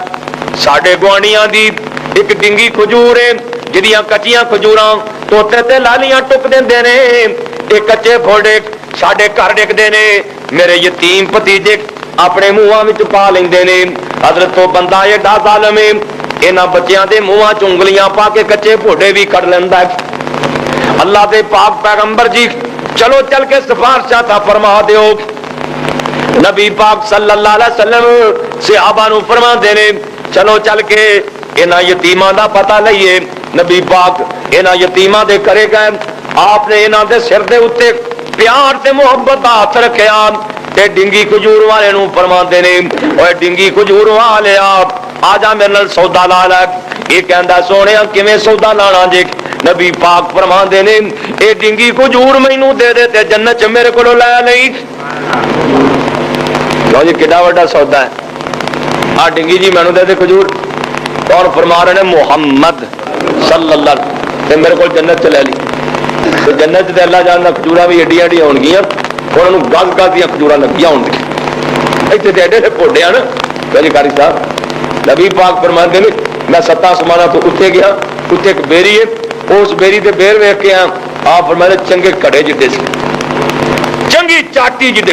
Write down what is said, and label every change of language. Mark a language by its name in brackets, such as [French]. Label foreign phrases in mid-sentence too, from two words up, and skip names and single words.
[Punjabi] ساڈے گوانڈھیاں دی ایک ڈنگی کھجور ہے، جہدیاں کچیاں کھجوراں توتے تے لالیاں ٹک دیندے نے، یہ کچے پھوڑے ساڈے گھر ڈگدے نے، میرے یتیم بھتیجے اپنے منہاں وچ پا لیندے نے. حضرت تو بندہ ایڈا ظالم ہے، انہاں بچیاں دے منہاں چ انگلیاں پا کے کچے پھوڑے بھی کڈھ لیندا ہے. اللہ دے پاک پیغمبر جی چلو چل کے سفارشاں تاں فرما دیو. نبی پاک [Arabic] صلی اللہ علیہ وسلم [Punjabi] صحابہ نوں فرماندے نے چلو چل کے انہاں یتیماں دا پتہ لئیے. نبی پاک انہاں یتیماں دے کرے گئے، آپنے انہاں دے سر دے اتے پیار تے محبت دا ہتھ رکھیا تے ڈنگی کھجور والے نوں فرماندے نے اوئے ڈنگی کھجور والے آجا میرے نال سودا لا لے. یہ کہندا سوہنیا کیویں سودا لانا جے؟ نبی پاک فرماندے نے اے ڈنگی کھجور مینوں دے دے تے جنت چ میرے کولوں لے لئی. لو جی کتنا بڑا سودا ہے. آ ڈنگی جی مینوں دے دے کھجور، اور فرما رہے نے محمد [Arabic] صلی اللہ علیہ وسلم [Punjabi] تے میرے کو جنت چ لے لی. تو جنت چ اللہ جاندا کھجوراں بھی ایڈیاں ایڈیاں ہونگیاں، انہاں نے گز گز دیاں کھجوراں لگیاں ہونگیاں. ایتھے تے ایڈے ایڈے پوڈے ہیں نا قاری صاحب۔ نبی پاک فرماندے نے میں 7 آسماناں تو اتے گیا، اتے ایک بیری ہے، اس بیری تے بیر ویکھ کے آپ فرماندے چنگے گھڑے جڈے سی، چنگی چاٹی جڈے.